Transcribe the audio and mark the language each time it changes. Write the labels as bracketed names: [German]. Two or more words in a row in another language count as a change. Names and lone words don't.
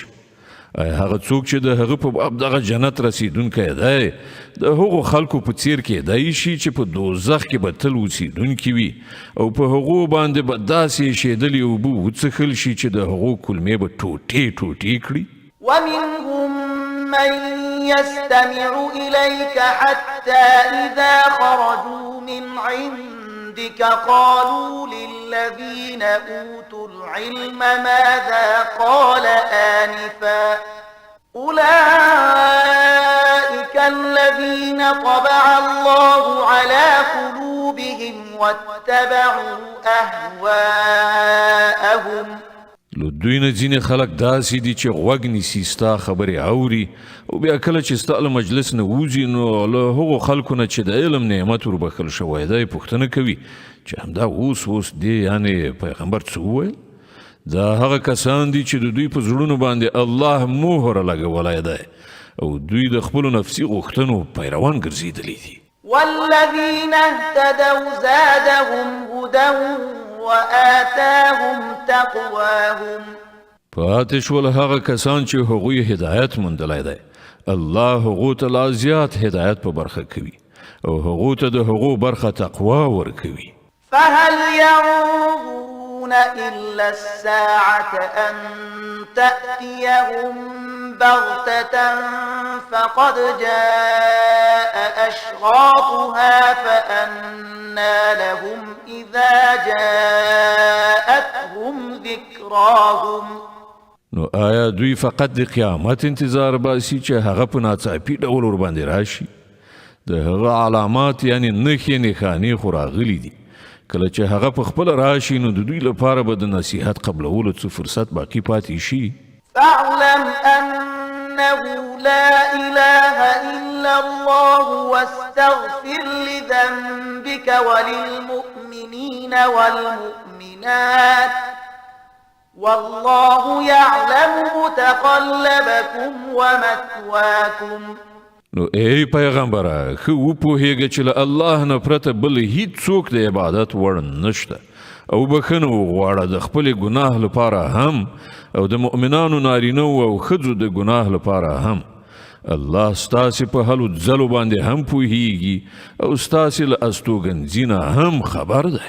[Pashto] هغه څوک چې د هغه په باب دغه جنت رسیدونکی دی د هغو خلکو په څیر کېدای شي چې په دوزخ کې به تل اوسیدونکي وي او په هغو باندې به داسې ایښېدلې اوبه وڅښل شي چې د هغو کلمې به ټوټې ټوټې کړي. [Arabic] ومنهم من يستمع إليك حتى إذا خرجوا من عندك قالوا للذين أوتوا العلم ماذا قال آنفا أولئك الذين طبع الله على قلوبهم واتبعوا أهواءهم. [Pashto] له دوی نه ځینې خلک داسې دي چې غوږ نیسي ستا خبرې اوري او بیا کله چې ستا له مجلس نه وځي نو له هغو خلکو نه چې د علم نعمت وربخښل شوی دی پوښتنه کوي چې همدا اوس دی یعنې پیغمبر څه وویل؟ دا هغه کسان دي چې د دوی په زړونو باندې الله مهر لګولی دی او دوی د خپلو نفسي غوښتنو پیروان ګرځېدلي دي. [Arabic] والذين اهتدوا زادهم هدى وآتاهم تقواهم. [Pashto] پاتې شول هغه کسان چې هغوی هدایت موندلی دی، الله هغو ته لا زیات هدایت په برخه کوي او هغو ته د هغو برخه تقوا ورکوي. [Arabic] فهل ينظرون إلا الساعة أن تأتيهم بغتة فقد جاء أشراطها فأنى لهم إذا جاءتهم ذكراهم. [Pashto] نو آیا دوی فقط د قیامت انتظار باسي چې هغه په ناڅاپي ډول ورباندې راشي؟ د هغه علامات یعنی نښې نښانې خو راغلي دي، کله چې هغه په خپله راشي نو د دوی لپاره به د نصیحت قبلولو څه فرصت باقي پاتې شي. [Arabic] فاعلم أنه لا إله إلا الله واستغفر لذنبك وللمؤمنين والمؤمنات والله يعلم متقلبكم ومثواكم. [Pashto] نو ای پیغمبره ښه وپوهیږه چې له الله نه پرته بل هیڅوک د عبادت وړ نشته او بخښنه وغواړه د خپلې ګناه لپاره هم او د مؤمنانو نارینهو او ښځو د ګناه لپاره هم. الله ستاسې په هلو ځلو باندې هم پوهیږي او ستاسې له استوګنځي نه هم خبر دی.